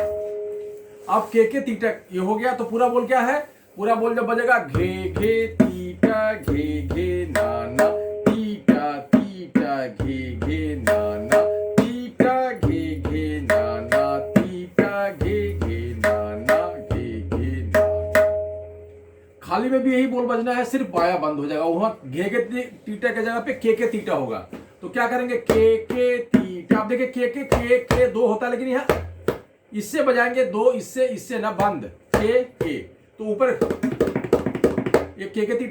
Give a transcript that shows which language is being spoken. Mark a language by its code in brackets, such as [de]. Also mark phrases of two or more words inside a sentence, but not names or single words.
[hi] अब के तीटा ये हो गया, तो पूरा बोल क्या है, पूरा बोल जब बजेगा, घे घे तीटा घे घे नाना, तीटा तीटा घे घे नाना, तीटा घे घे नाना, तीटा घे घे नाना, घे घे नाना। खाली में भी यही बोल बजना है, सिर्फ बाया बंद हो जाएगा, वहां घे के तीटा के जगह पे के तीटा होगा, तो क्या करेंगे, के तीटा। आप देखिए के 2 होता है, लेकिन यहाँ इससे बजाएंगे 2, इससे ना बंद, के तो ऊपर ये के तीटा